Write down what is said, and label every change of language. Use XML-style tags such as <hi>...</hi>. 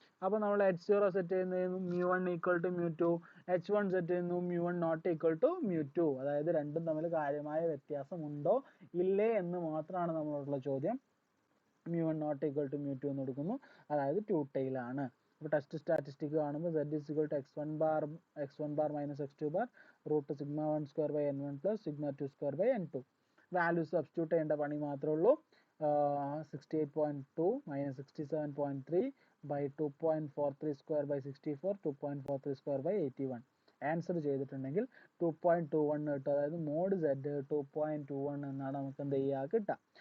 <ml>അപ്പോൾ നമ്മൾ H0 set ചെയ്യുന്നത് μ1 ഈക്വൽ ടു μ2, H1 സെറ്റ് ചെയ്യുന്നു μ1 നോട്ട് ഈക്വൽ ടു μ2. അതായത് രണ്ടും തമ്മിൽ കാര്യമായ വ്യത്യാസം ഉണ്ടോ ഇല്ലേ എന്ന് മാത്രമാണ് നമ്മളോടുള്ള ചോദ്യം. μ1 നോട്ട് ഈക്വൽ ടു μ2 എന്ന് കൊടുക്കുന്നു, അതായത് 2 tail ആണ്. അപ്പോൾ ടെസ്റ്റ് സ്റ്റാറ്റിസ്റ്റിക് കാണുമ്പോൾ</ml> <en>z is equal to x1 bar minus x2 bar root sigma 1 square by n1 plus sigma 2 square by n2.</en> <ml>Value substitute ചെയ്യേണ്ട പണി മാത്രമേ ഉള്ളൂ. 68.2 minus 67.3</ml> <en>by 2.43 square by 64, 2.43 square by 81.</en> <ml>Answer ചെയ്തിട്ടുണ്ടെങ്കിൽ 2.21 കിട്ടും. അതായത് മോഡ് Z 2.21 എന്നാണ് നമുക്ക് എന്ത് ചെയ്യുക കിട്ടുക.</ml>